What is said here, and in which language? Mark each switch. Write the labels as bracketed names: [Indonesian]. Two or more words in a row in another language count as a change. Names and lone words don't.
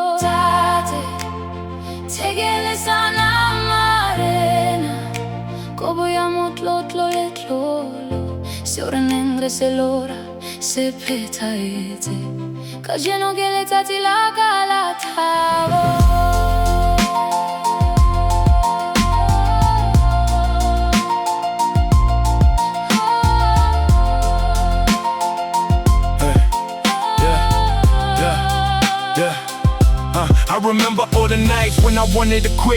[Southern Sotho] NTATE NTHEKELE SANAMARENA kobo ya motlotlo le tlolo seo re neng re se lora se phethahetse kajeno ke letsatsi la ka la thabo. [English] I remember all the nights when I wanted to quit.